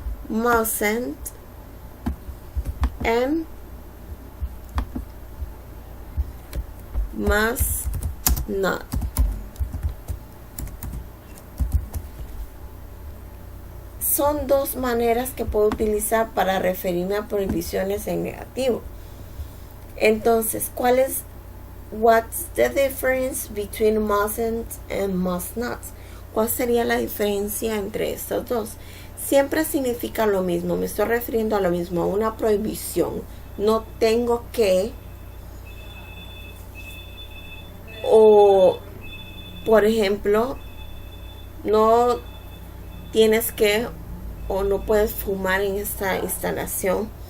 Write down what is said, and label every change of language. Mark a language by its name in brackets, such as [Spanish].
[English] Mustn't and must not. [Spanish] Son dos maneras que puedo utilizar para referirme a prohibiciones en negativo. [English] Entonces, what's the difference between mustn't and must not? [Spanish] ¿Cuál sería la diferencia entre estos dos? Siempre significa lo mismo, me estoy refiriendo a lo mismo, a una prohibición. No tengo que, o por ejemplo, no tienes que o no puedes fumar en esta instalación.